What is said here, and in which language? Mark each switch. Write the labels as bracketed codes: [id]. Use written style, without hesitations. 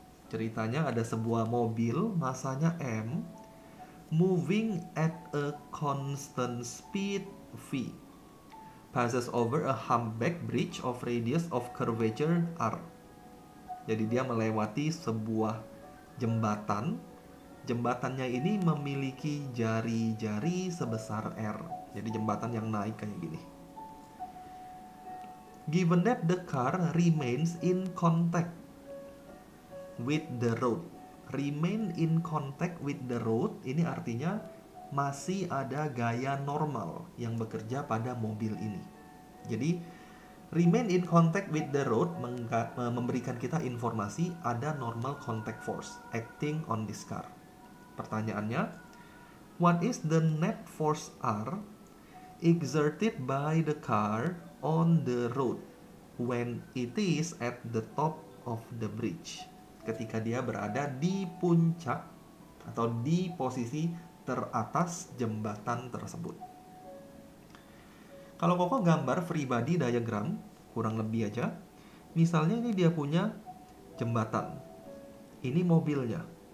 [id] Ceritanya ada sebuah mobil masanya [en] M moving at a constant speed V, passes over a humpback bridge of radius of curvature R. [id] Jadi dia melewati sebuah jembatan. Jembatannya ini memiliki jari-jari sebesar R. Jadi jembatan yang naik kayak gini. [en] Given that the car remains in contact with the road. Remain in contact with the road [id] ini artinya masih ada gaya normal yang bekerja pada mobil ini. [en] Jadi remain in contact with the road [id] memberikan kita informasi ada [en] normal contact force acting on this car. [id] Pertanyaannya, [en] what is the net force R exerted by the car on the road when it is at the top of the bridge? [id] Ketika dia berada di puncak atau di posisi teratas jembatan tersebut. Kalau Koko gambar free body diagram, kurang lebih aja. Misalnya ini dia punya jembatan. Ini mobilnya.